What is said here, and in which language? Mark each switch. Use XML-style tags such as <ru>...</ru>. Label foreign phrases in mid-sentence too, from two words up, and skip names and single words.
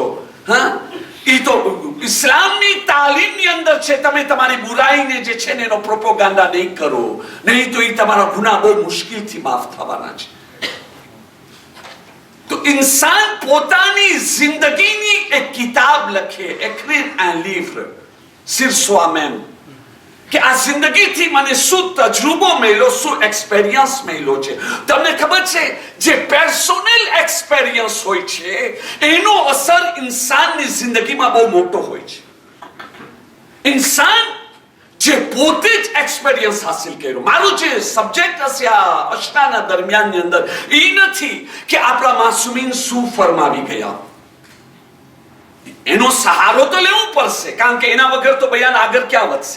<gu>ઈ તો ઇસ્લામની તાલીમની અંદર છે. તમે તમારી બુરાઈને જે છે ને એનો પ્રોપોગેન્ડા નહીં કરો, નહીં તો ઈ તમારા ગુનાહ બહુ મુશ્કેલથી માફ થવાના છે. તો ઇન્સાન પોતાની જિંદગીની એક કિતાબ લખે,</gu> <fr>écrire un livre sur soi-même,</fr> <gu>કે આ જિંદગીથી મને શું તજરબો મળ્યો, શું એક્સપિરિયન્સ મળ્યો છે. તમને ખબર છે જે</gu> <en>personal experience</en> <gu>હોય છે એનો અસર ઇન્સાનની જિંદગીમાં બહુ મોટો હોય છે. ઇન્સાન જે પોતે જ એક્સપિરિયન્સ હાસિલ કર્યો. મારું જે સબ્જેક્ટ હશે આ અશનાના દરમિયાનની અંદર એ નથી કે આપણા માસુમીન શું ફરમાવી ગયા, એનો સહારો તો લેવો પડશે, કારણ કે એના વગર તો બયાન આગળ ક્યાં વધશે.</gu>